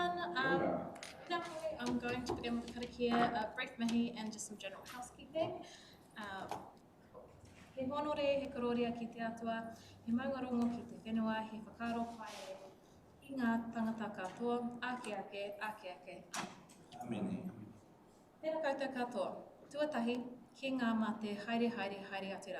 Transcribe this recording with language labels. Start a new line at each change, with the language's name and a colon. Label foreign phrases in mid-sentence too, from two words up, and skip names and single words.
English: Now I'm going to begin with the karakia, a brief mihi and just some general housekeeping.
Māori: He honore, he kororia ki te atua, he maungarongo ki te whenua, he whakaro pai i ngā tangata katoa, ake ake, ake ake. Amene. Tēnā koutou katoa, tuatahi, ki ngā mate haere haere haere atura.